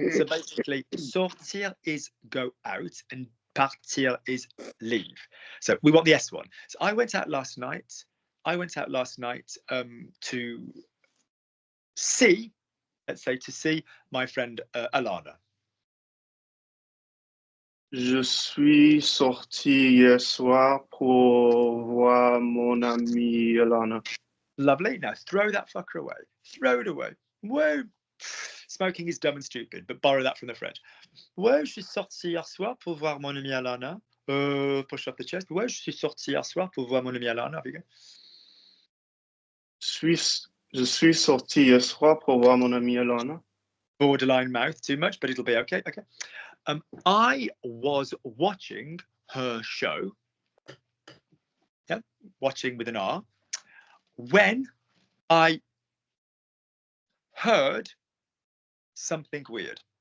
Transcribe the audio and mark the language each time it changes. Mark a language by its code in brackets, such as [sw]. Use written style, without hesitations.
[en] So basically, sortir is go out and partir is leave. So we want the S one. So I went out last night. To see, let's say, to see my friend Alana. [fr] Je suis sorti hier soir pour voir mon amie Alana. [en] Lovely. Now throw that fucker away. Throw it away. Whoa. Smoking is dumb and stupid, but borrow that from the French. [fr] Ouais, je suis sorti hier soir pour voir mon amie Alana. [en] Push up the chest. [fr] Ouais, je suis sorti hier soir pour voir mon amie Alana. Je suis sorti hier soir pour voir mon amie Alana. [en] Borderline mouth too much, but it'll be okay. Okay. I was watching her show. Yep, watching with an R. When I heard something weird.